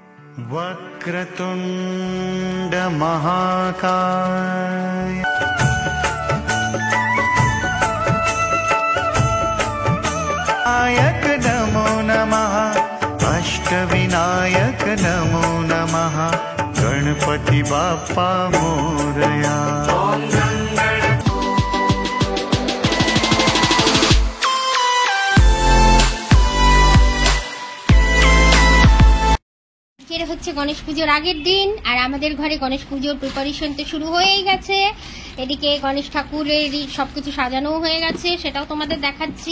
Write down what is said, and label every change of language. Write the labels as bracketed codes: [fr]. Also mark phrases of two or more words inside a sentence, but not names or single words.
[sa] वक्रतुंड महाकाय नायक नमो नमः अष्टविनायक नमो नमः [mr] गणपति बाप्पा मोरया। [bn] হচ্ছে গণেশ পুজোর আগের দিন আর আমাদের ঘরে গণেশ পুজোর প্রিপারেশন তো শুরু হয়েই গেছে। এদিকে গণেশ ঠাকুরের সবকিছু সাজানো হয়ে গেছে, সেটাও তোমাদের দেখাচ্ছি।